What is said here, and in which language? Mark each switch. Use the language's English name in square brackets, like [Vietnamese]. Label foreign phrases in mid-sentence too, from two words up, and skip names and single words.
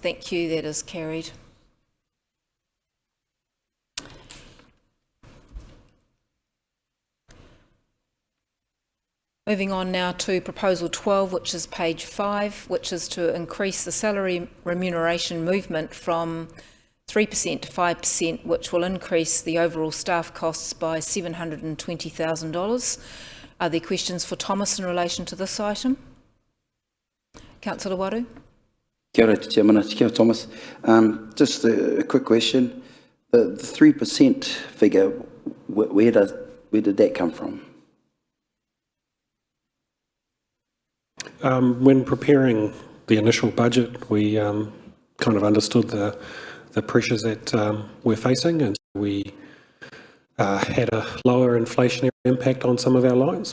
[English] Thank you, that is carried. Moving on now to proposal 12, which is page 5, which is to increase the salary remuneration movement from 3% to 5%, which will increase the overall staff costs by $720,000. Are there questions for Thomas in relation to this item? Councillor Waru. [Māori] Kia ora, Chairman. Kia ora, [English] Thomas. Just a quick question. The 3% figure, where did that come from? When preparing the initial budget, we kind of understood the pressures that we're facing, and we had a lower inflationary impact on some of our lines.